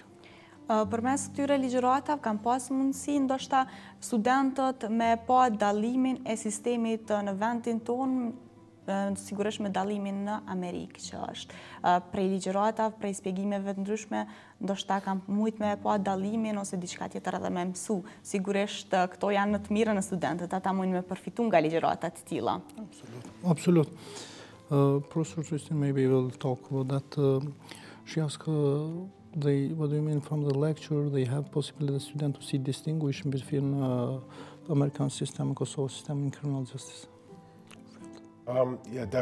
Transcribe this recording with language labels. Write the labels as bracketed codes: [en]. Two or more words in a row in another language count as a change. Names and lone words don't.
[sq] Përmes këtyre ligjëratave kanë pas mundësi ndoshta studentët me pa dallimin e sistemit në vendin tonë, sigurisht me dallimin në Amerikë që është. Prej ligjëratave, prej shpjegimeve të ndryshme, ndoshta kanë mujt me pa dallimin ose diçka tjetër edhe me mësu. Sigurisht këto janë në të mirën e studentët, ata mundin me përfitu nga ligjërata të tilla. Absolut. [en] Professor Tristin maybe will talk about that. She asked what do you mean from the lecture? They have possibility the student to see distinguish between the American system and Kosovo system in criminal justice. Yeah, definitely.